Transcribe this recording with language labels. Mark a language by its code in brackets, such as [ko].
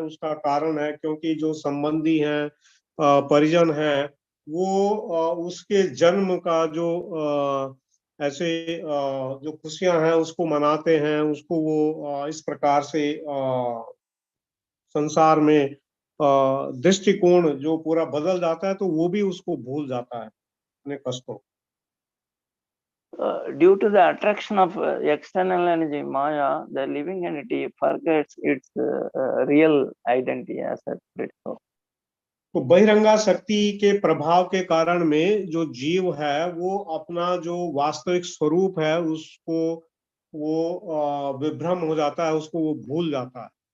[hi] उसका कारण है क्योंकि जो संबंधी हैं, परिजन हैं, वो उसके जन्म का जो ऐसे जो खुशियां हैं उसको मनाते हैं, उसको वो इस प्रकार से संसार में दृष्टिकोण जो पूरा बदल जाता है तो वो भी उसको भूल जाता है अपने कष्टों। [en] Due to the attraction of external energy, Maya, the living entity forgets its real identity as a spirit soul. [hi] तो बहिरंगा शक्ति के प्रभाव के कारण में जो जीव है वो अपना जो वास्तविक स्वरूप है उसको वो विभ्रम हो जाता है, उसको वो भूल जाता है।